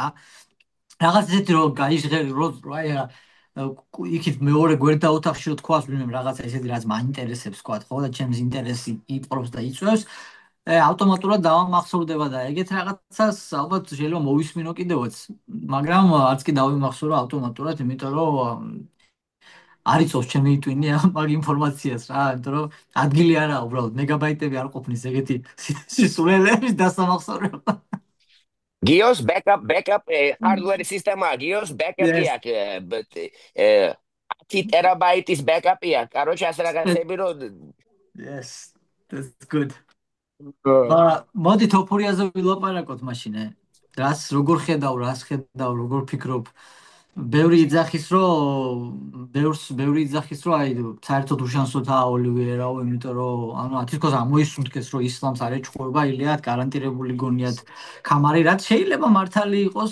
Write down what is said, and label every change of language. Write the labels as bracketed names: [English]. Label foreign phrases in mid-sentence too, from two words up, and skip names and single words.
[Georgian] რაღაც ისეთი რო გაიჟღერი, რო აი იქით მეორე გვერდა ოთახში რო თქვას ვინმე რაღაცა ისეთი რაც მაინტერესებს თქვა, ხო და ჩემს ინტერესი იპყრობს და იწვევს, ავტომატურად დავამახსოვრდება და ეგეთ რაღაცას ალბათ შეიძლება მოვისმინო კიდევაც, მაგრამ არც კი დავიმახსოვრო ავტომატურად, იმიტომ რომ არ იცოს ჩემი ტვინი მაგ ინფორმაციას რა, იმიტომ რომ ადგილი არაა უბრალოდ მეგაბაიტები არ ყოფნის ეგეთი სისულელების დასამახსოვრებლად. გიოს [English] backup hardware [Georgian] სისტემა გიოს backup-ი აქვს 10 ტერაბაიტის backup-ია. Короче, ასე რაღაცები რო [English] Yes, that's good. [Georgian] მოდი თოფურიაზე ვილაპარაკოთ მაშინ. რას როგორ ხედავ, როგორ ფიქრობ? ბევრი იძახის რომ აი საერთოდ უშანსოთაა ოლივიერაო, იმიტომ რომ ანუ თითქოს ამოისუნთქეს რომ ისლამს არ ეჩხუბება ილიათ, გარანტირებული გონიათ ქამარი, რაც შეიძლება მართალი იყოს.